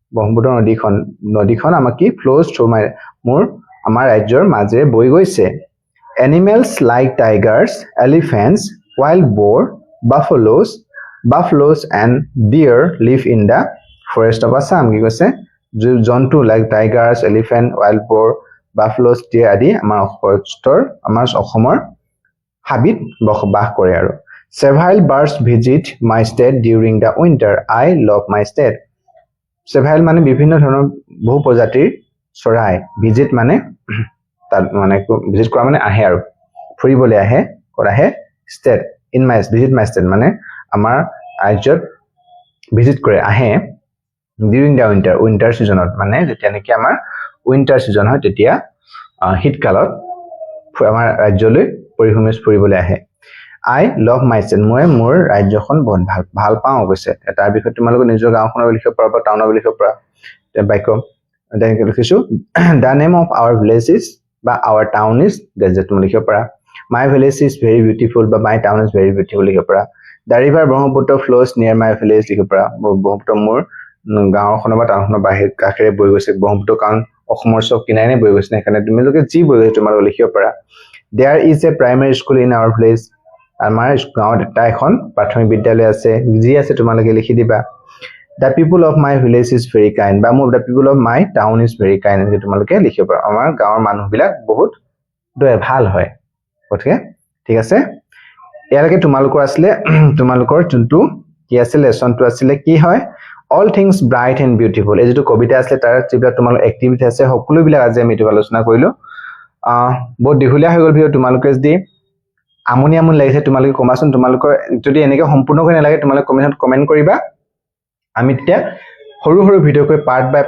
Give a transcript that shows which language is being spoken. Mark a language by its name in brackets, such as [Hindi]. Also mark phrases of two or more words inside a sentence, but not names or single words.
[Assamese] নদীখন আমাক কি [English] flows through my [Assamese] আমাৰ ৰাজ্যৰ মাজেৰে বৈ গৈছে [English] Animals like tigers, elephants, wild boar, buffaloes and deer live in the forest of Assam [Assamese] কি কৈছে জন্তু [English] like tigers, elephant, wild boar, buffaloes, deer [Assamese] আদি আমাৰ অসমৰ হাবিত বসবাস কৰে আৰু [English] Several birds visit my state during the winter. I love my state. Several [Assamese] মানে বিভিন্ন ধৰণৰ বহু প্ৰজাতিৰ চৰাই visit মানে তাত মানে visit কৰা মানে আহে আৰু ফুৰিবলৈ আহে কৰাহে [English] state in my visit my state [Assamese] মানে আমাৰ ৰাজ্যত visit কৰে আহে [English] during the winter seasonত [Assamese] মানে যেতিয়া নেকি আমাৰ [English] winter season [Assamese] হয় তেতিয়া শীতকালত আমাৰ ৰাজ্যলৈ পৰিভ্ৰমণ কৰিবলৈ আহে [English] I love my state [Assamese] মই মোৰ ৰাজ্যখন বহুত ভাল পাওঁ কৈছে তাৰ বিষয়ে তোমালোকে নিজৰ গাঁওখনৰ লিখিব পাৰা বা টাউনৰ লিখিব পাৰা বাক্য তেনেকৈ লিখিছো [English] The name of our village is [Assamese] বা [English] our town is that [Assamese] তুমি লিখিব পাৰা [English] My village is very beautiful [Assamese] বা [English] my town is very beautiful [Assamese] লিখিব পাৰা [English] The river Brahmaputra flows near my village [Assamese] লিখিব পাৰা ব্ৰহ্মপুত্ৰ মোৰ গাঁওখনৰ বা টাউনখনৰ কাষেৰে বৈ গৈছে ব্ৰহ্মপুত্ৰ কাৰণ অসমৰ চব কিনাৰে বৈ গৈছে সেইকাৰণে তোমালোকে যি বৈ গৈছে তোমালোকে লিখিব পাৰা [English] There is a primary school in our village [Assamese] আমাৰ গাঁৱত এটা এখন প্ৰাথমিক বিদ্যালয় আছে যি আছে তোমালোকে লিখি দিবা [English] The people of my village is very kind [Assamese] বা [English] the people of my town is very kind [Assamese] এনেকৈ তোমালোকে লিখিব পাৰা আমাৰ গাঁৱৰ মানুহবিলাক বহুত ভাল হয় ওকে ঠিক আছে ইয়ালৈকে তোমালোকৰ আসলে তোমালোকৰ যোনটো কি আছে লেসনটো আসলে কি হয় All things bright and beautiful এই যেটো কবিতা আছে তাৰ যিবিলাক তোমালোক এক্টিভিটি আছে সকলো বিলাক আজি আমি আলোচনা কৰিলো বহুত দীঘলীয়া হৈ গ'ল ভিডিও তোমালোকে যদি আমনি লাগিছে তোমালোকে কমাচোন তোমালোকৰ যদি এনেকৈ সম্পূৰ্ণ হৈ নালাগে তোমালোকে কমেন্ট কৰিবা আমি তেতিয়া সৰু ভিডিও কৈ পাৰ্ট বাই